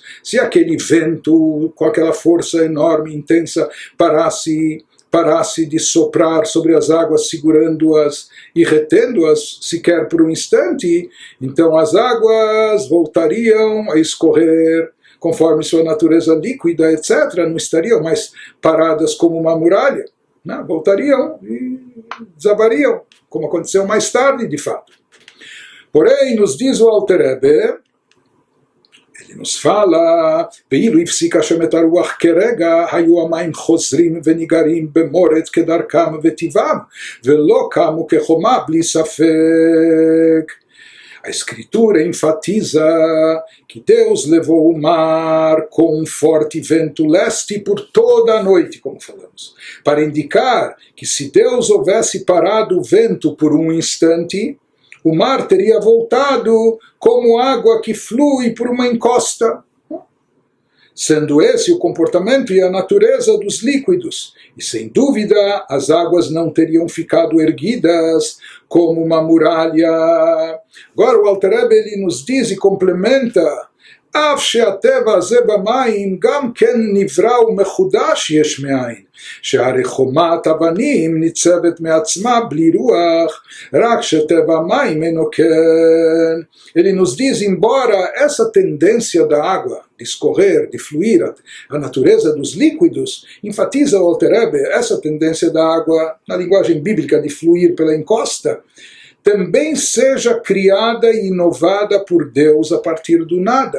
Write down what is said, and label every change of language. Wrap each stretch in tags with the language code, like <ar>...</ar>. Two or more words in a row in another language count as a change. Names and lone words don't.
<pt>Se aquele vento, com aquela força enorme, intensa, parasse de soprar sobre as águas, segurando-as e retendo-as sequer por um instante, então as águas voltariam a escorrer conforme sua natureza líquida, etc., não estariam mais paradas como uma muralha, não, voltariam e desabariam, como aconteceu mais tarde, de fato. Porém, nos diz o Alter Rebbe, ele nos fala,</pt> <he>ואילו הפסיק השם את הרוח כרגע, היו המים חוזרים וניגרים במורד כדרכם וטבעם, ולא קמו כחומה בלי ספק.</he> <pt>A Escritura enfatiza que Deus levou o mar com um forte vento leste por toda a noite, como falamos, para indicar que se Deus houvesse parado o vento por um instante, o mar teria voltado como água que flui por uma encosta, sendo esse o comportamento e a natureza dos líquidos, e sem dúvida as águas não teriam ficado erguidas como uma muralha. Agora o Alter Rebbe ele nos diz e complementa,</pt> <he>אף שהטבע הזה במים גם כן נברא ומחודש יש מאין, שהרי חומת אבנים ניצבת מעצמה בלי רוח, רק שטבע המים אינו כן.</he> <pt>Ele nos diz, embora essa tendência da água de escorrer, de fluir, a natureza dos líquidos, enfatiza o Alter Rebbe, essa tendência da água, na linguagem bíblica, de fluir pela encosta, também seja criada e inovada por Deus a partir do nada.</pt>